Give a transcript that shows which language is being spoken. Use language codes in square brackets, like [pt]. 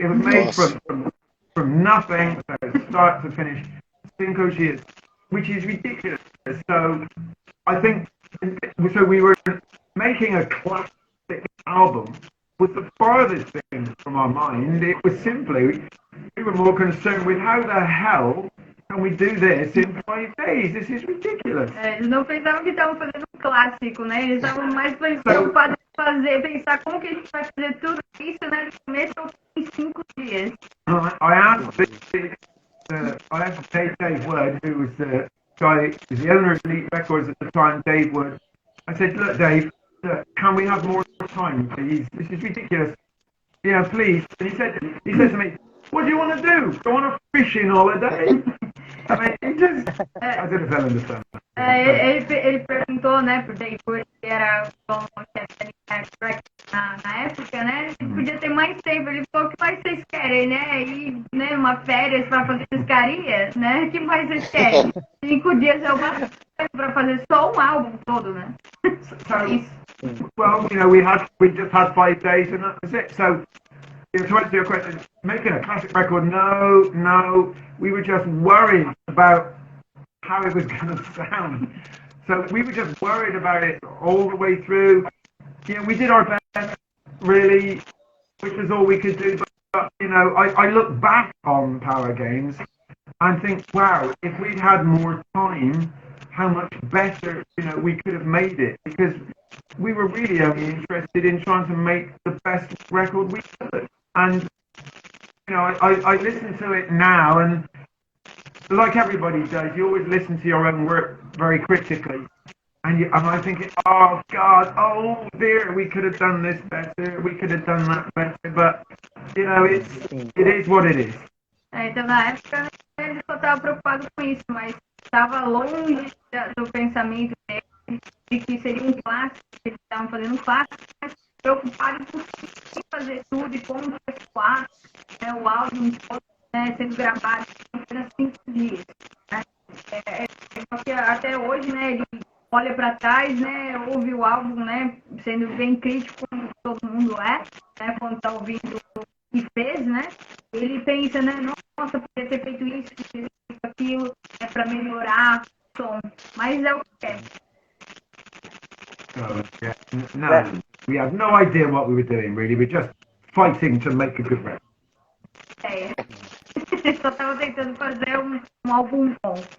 [en] it was made from nothing, so start to finish, 5 years, which is ridiculous. So I think, so we were making a classic album was the farthest thing from our mind. It was simply, we were more concerned with how the hell can we do this in 5 days? This is ridiculous. [pt] Eles não pensavam que estavam fazendo um clássico, né? Eles estavam mais preocupados em pensar como que a gente vai fazer tudo isso, né? Do começo ao fim em 5 dias. [en] I asked Dave Wood, who was the guy, the owner of Elite Records at the time, Dave Wood. I said, look, Dave, can we have more time, please? This is ridiculous. Yeah, please. And he said to me, what do you want to do? Go on a fishing holiday? I mean, it just, I didn't understand. [pt] Ele perguntou, né, pro Dave Wood, que era o chefe na época, né? Ele podia ter mais tempo. Ele falou, o que mais vocês querem, né? Ir, né, uma férias para fazer pescaria, né? O que mais vocês querem? 5 dias é o bastante para fazer só um álbum todo, né? [en] So, well, you know, we just had 5 days and that was it. So, to answer your question, making a classic record, no, we were just worried about how it was going to sound. So we were just worried about it all the way through. You know, we did our best, really, which was all we could do. But you know, I look back on Power Games and think, wow, if we'd had more time, how much better, you know, we could have made it. Because we were really only interested in trying to make the best record we could. And, you know, I listen to it now, and like everybody does, you always listen to your own work very critically. And I'm thinking, oh, God, oh, dear, we could have done this better, we could have done that better. But, you know, it is what it is. [pt] Então, na época, ele só estava preocupado com isso, mas estava longe do pensamento dele de que seria um clássico, que eles estavam fazendo um clássico, mas preocupado com fazer tudo e como efetuar, né, o álbum todo, né, sendo gravado em apenas 5 dias. Né? Só que até hoje, né, ele olha para trás, né, ouve o álbum, né, sendo bem crítico, como todo mundo é, né, quando está ouvindo o que fez, né, ele pensa, né, nossa, podia ter feito isso, podia ter feito aquilo, para melhorar o som, mas é o que é. [en] No, we have no idea what we were doing, really. We're just fighting to make a good record. [pt] Só estava tentando fazer um álbum bom.